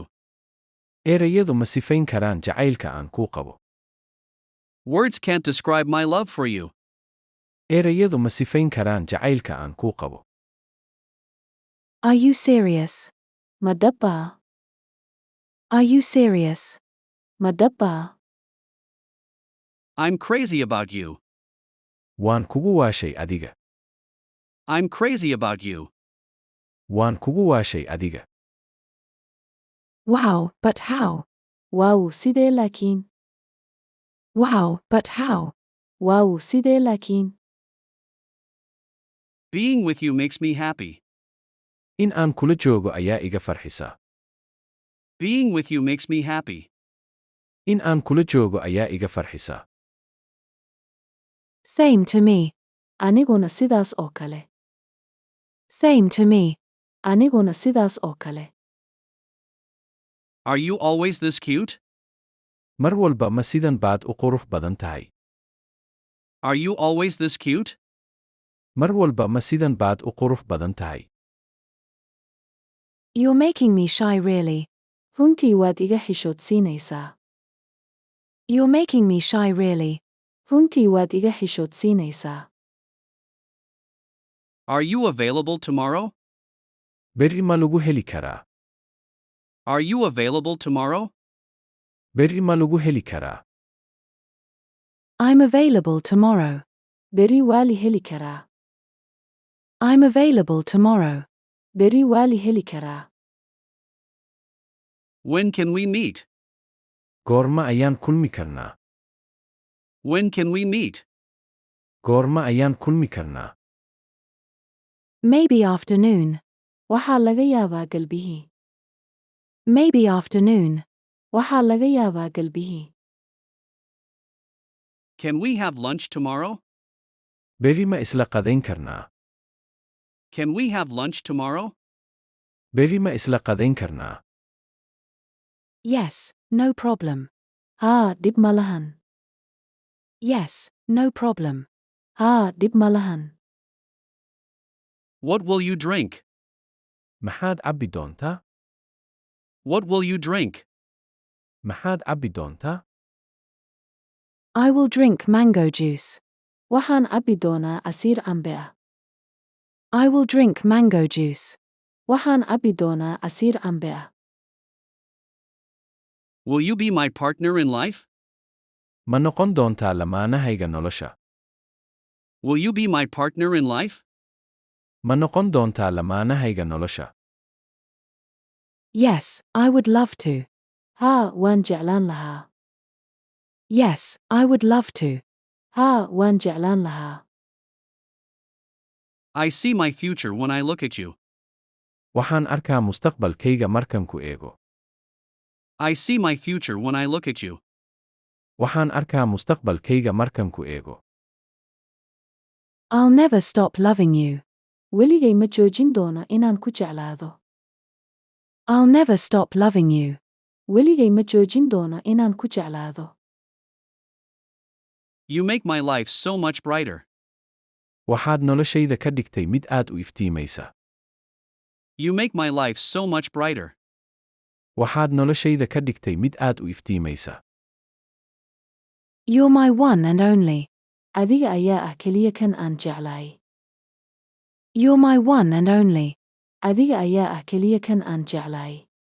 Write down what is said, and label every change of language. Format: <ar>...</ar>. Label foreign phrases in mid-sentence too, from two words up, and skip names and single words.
<so>Erayadu ma sifayn karaan jacaylka aan kuu qabo.</so> <en>Words can't describe my love for you.</en> <so>Erayadu ma sifayn karaan jacaylka aan kuu qabo.</so> <en>Are you serious?</en> <so>Ma dhab baa?</so> <en>Are you serious?</en> <so>Ma dhab baa?</so> <en>I'm crazy about you.</en> <so>Waan kugu waashay adiga.</so> <en>I'm crazy about you.</en> <so>Waan kugu waashay adiga.</so> <en>Wow, but how?</en> <so>Waaw, sidee laakiin?</so> <en>Wow, but how?</en> <so>Waaw, sidee laakiin?</so> <en>Being with you makes me happy.</en> <so>In aan kula joogo ayaa iga farxisa.</so> <en>Being with you makes me happy.</en> <so>In aan kula joogo ayaa iga farxisa.</so> <en>Same to me.</en> <so>Aniguna sidaas oo kale.</so> <en>Same to me.</en> <so>Aniguna sidaas oo kale.</so> <en>Are you always this cute?</en> <so>Mar walba ma sidan baad u qurux badan tahay.</so> <en>Are you always this cute?</en> <so>Mar walba ma sidan baad u qurux badan tahay.</so> <en>You're making me shy, really.</en> <so>Runtii waad iga xishoodsiinaysaa.</so> <en>You're making me shy, really.</en> <so>Runtii waad iga xishoodsiinaysaa.</so> <en>Are you available tomorrow?</en> <so>Berri ma lagu heli karaa.</so> <en>Are you available tomorrow?</en> <so>Berri ma lagu heli karaa.</so> <en>I'm available tomorrow.</en> <so>Berri waa li heli karaa.</so> <en>I'm available tomorrow.</en> <so>Berri waa li heli karaa.</so> <en>When can we meet?</en> <so>Goorma ayaan kulmi karnaa.</so> <en>When can we meet?</en> <so>Goorma ayaan kulmi karnaa.</so> <en>Maybe afternoon.</en> <so>Waxaa laga yaabaa galbihii.</so> <en>Maybe afternoon.</en> <so>Waxaa laga yaabaa galbihii.</so> <en>Can we have lunch tomorrow?</en> <so>Berri ma isla qadayn karnaa.</so> <en>Can we have lunch tomorrow?</en> <so>Berri ma isla qadayn karnaa.</so> <en>Yes, no problem.</en> <so>Haa, dhib ma lahan.</so> <en>Yes, no problem.</en> <so>Haa, dhib ma lahan.</so> <en>What will you drink?</en> <so>Maxaad cabbi doontaa?</so> <en>What will you drink?</en> <so>Maxaad cabbi doontaa?</so> <en>I will drink mango juice.</en> <so>Waxaan cabbi doonaa casiir cambe ah.</so> <en>I will drink mango juice.</en> <so>Waxaan cabbi doonaa casiir cambe ah.</so> <en>Will you be my partner in life?</en> <so>Ma noqon doontaa lamaanahayga nolosha.</so> <en>Will you be my partner in life?</en> <so>Ma noqon doontaa lamaanahayga nolosha.</so> <en>Yes, I would love to.</en> <so>Haa, waan jeclaan lahaa.</so> <en>Yes, I would love to.</en> <so>Haa, waan jeclaan lahaa.</so> <en>I see my future when I look at you.</en> <so>Waxaan arkaa mustaqbalkayga markan ku eego.</so> <en>I see my future when I look at you.</en> <so>Waxaan arkaa mustaqbalkayga markan ku eego.</so> <en>I'll never stop loving you.</en> <so>Weligay ma joojin doono inaan ku jeclaado.</so> <en>I'll never stop loving you.</en> <so>Weligay ma joojin doono inaan ku jeclaado.</so> <en>You make my life so much brighter.</en> <so>Waxaad noloshayda ka dhigtay mid aad u iftiimaysa.</so> <en>You make my life so much brighter.</en> <so>Waxaad noloshayda ka dhigtay mid aad u iftiimaysa.</so> <en>You're my one and only.</en> <so>Adiga ayaa ah keliya kan aan jeclahay.</so> <en>You're my one and only.</en> <so>Adiga ayaa ah keliya kan aan jeclahay.</so>